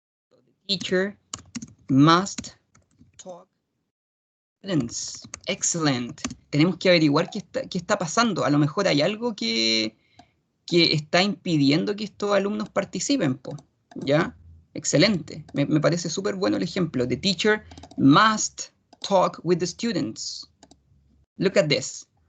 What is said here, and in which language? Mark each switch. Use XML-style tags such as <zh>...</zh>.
<en>The teacher must talk with students. Excellent.</en> <es>Tenemos que averiguar qué está pasando. A lo mejor hay algo que está impidiendo que estos alumnos participen, ¿ya? Excelente. Me parece súper bueno el ejemplo.</es> <en>The teacher must talk with the students. Look at this.</en>